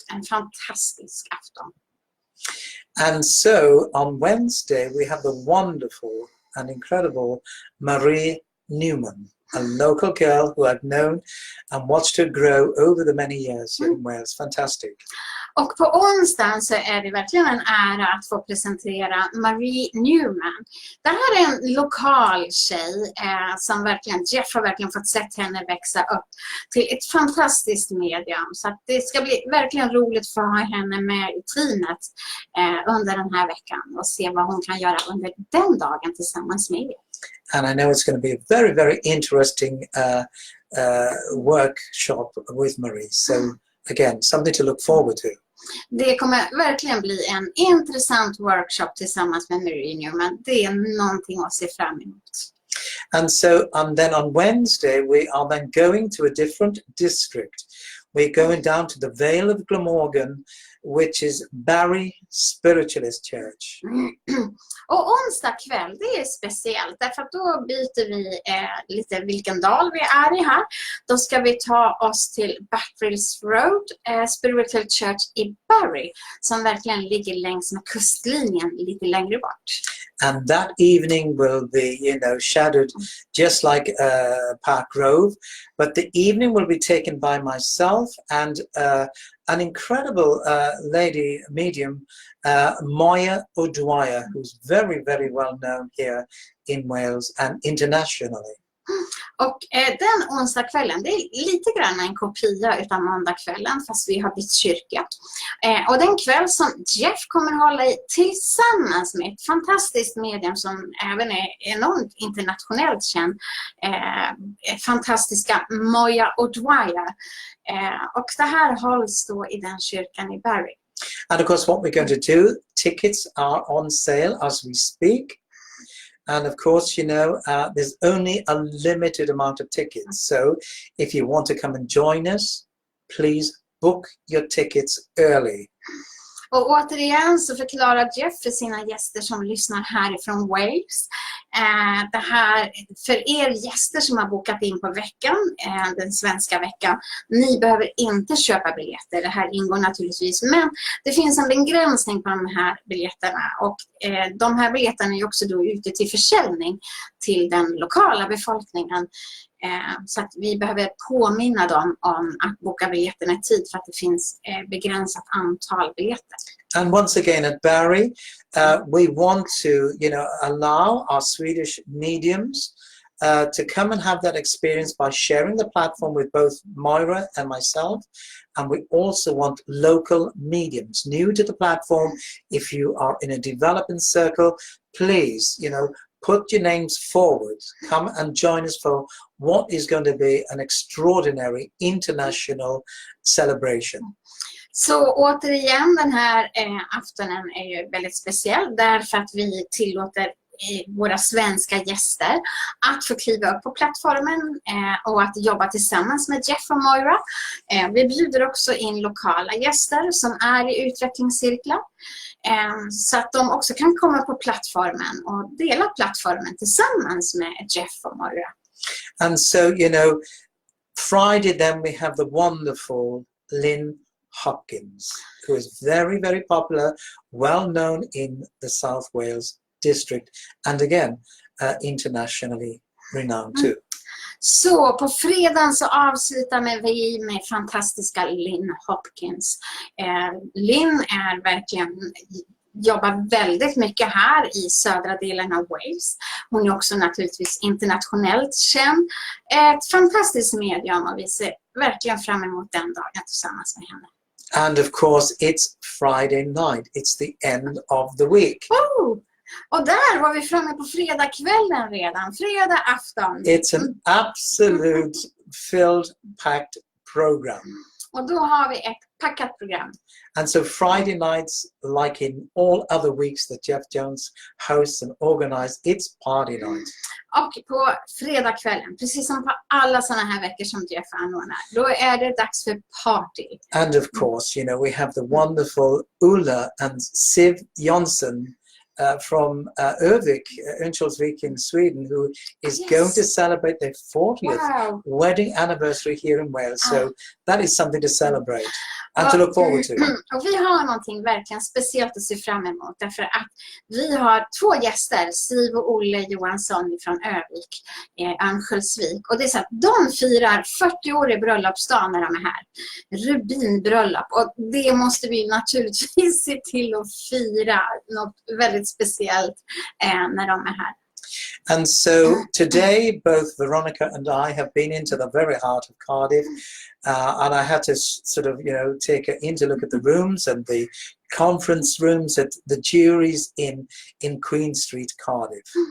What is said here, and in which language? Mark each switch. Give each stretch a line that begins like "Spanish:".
Swedish: En fantastisk afton.
English: And so on Wednesday, we have the wonderful and incredible Marie Newman, a local girl who I've known and watched her grow over the many years here in Wales. Fantastic.
Swedish: Och på onsdagen så är det verkligen en ära att få presentera Marie Newman. Det här är en lokal tjej som verkligen, Jeff har verkligen fått sett henne växa upp till ett fantastiskt medium. Så att det ska bli verkligen roligt för att ha henne med i teamet under den här veckan och se vad hon kan göra under den dagen tillsammans med er.
English: And I know it's going to be a very, very interesting workshop with Marie. So again, something to look forward to.
Swedish: Det kommer verkligen bli en intressant workshop tillsammans med Marie Newman. Det är någonting att se fram emot.
English: And then on Wednesday, we are then going to a different district. We're going down to the Vale of Glamorgan, which is Barry Spiritualist Church.
Swedish: Och onsdag kväll, det är speciellt därför att då byter vi lite vilken dal vi är i här. Då ska vi ta oss till Batterills Road Spiritual Church i Barry som verkligen ligger längs med kustlinjen lite längre bort.
English: And that evening will be, shadowed just like Park Grove. But the evening will be taken by myself and an incredible lady medium, Moya O'Dwyer, who's very, very well known here in Wales and internationally.
Swedish: Och den onsdagskvällen, det är lite grann en kopia utav måndagskvällen fast vi har bytt kyrka. Och den kväll som Jeff kommer hålla i tillsammans med ett fantastiskt medium som även är enormt internationellt känd, fantastiska Moya O'Dwyer. Och det här hålls då i den kyrkan i Barry.
English: And of course what we're going to do, tickets are on sale as we speak. And of course, there's only a limited amount of tickets. So if you want to come and join us, please book your tickets early.
Swedish: Och återigen så förklarar Jeff för sina gäster som lyssnar härifrån Wales. Det här för er gäster som har bokat in på veckan, den svenska veckan. Ni behöver inte köpa biljetter. Det här ingår naturligtvis. Men det finns en begränsning på de här biljetterna. Och de här biljetterna är också då ute till försäljning till den lokala befolkningen. Så att vi behöver påminna dem om att boka biljetterna i tid för att det finns begränsat antal biljetter.
English: And once again at Barry, we want to, allow our Swedish mediums to come and have that experience by sharing the platform with both Moira and myself. And we also want local mediums new to the platform. If you are in a development circle, please, put your names forward. Come and join us for what is going to be an extraordinary international celebration.
Swedish: Så återigen, den här aftonen är ju väldigt speciell därför att vi tillåter våra svenska gäster att få kliva upp på plattformen och att jobba tillsammans med Jeff och Moira. Vi bjuder också in lokala gäster som är i utvecklingscirklar så att de också kan komma på plattformen och dela plattformen tillsammans med Jeff och Moira.
English: And so, you know, Friday then we have the wonderful Lynn Hopkins, who is very, very popular, well known in the South Wales district, and again, internationally renowned too.
Swedish: Så på fredagen så avslutar vi med fantastiska Lynn Hopkins. Lynn är verkligen jobbar väldigt mycket här i södra delen av Wales. Hon är också naturligtvis internationellt känd. Ett fantastiskt medium och vi ser verkligen fram emot den dagen tillsammans med henne.
English: And of course, it's Friday night. It's the end of the week. Oh!
Swedish: Och där var vi framme på fredagskvällen redan. Fredag afton.
English: It's an absolute filled, packed program.
Swedish: Och då har vi ett packat program.
English: And so Friday nights, like in all other weeks that Jeff Jones hosts and organizes, it's party night.
Swedish: Och på fredagskvällen, precis som på alla sådana här veckor som Jeff anordnar, då är det dags för party.
English: And of course, you know, we have the wonderful Ulla and Siv Jonsson from Örvik, Örnsköldsvik in Sweden, who is going to celebrate their 40th wedding anniversary here in Wales. So that is something to celebrate and to look forward to.
Swedish: Och vi har någonting verkligen speciellt att se fram emot därför att vi har två gäster, Siv och Olle Johansson från Örvik, Örnsköldsvik. Och det är så att de firar 40 år i bröllopsdagen när de är här. Rubinbröllop. Och det måste vi naturligtvis se till att fira något väldigt speciellt när de är här.
English: And so today, both Veronica and I have been into the very heart of Cardiff, and I had to sort of, you know, take her in to look at the rooms and the conference rooms at the juries in Queen Street, Cardiff.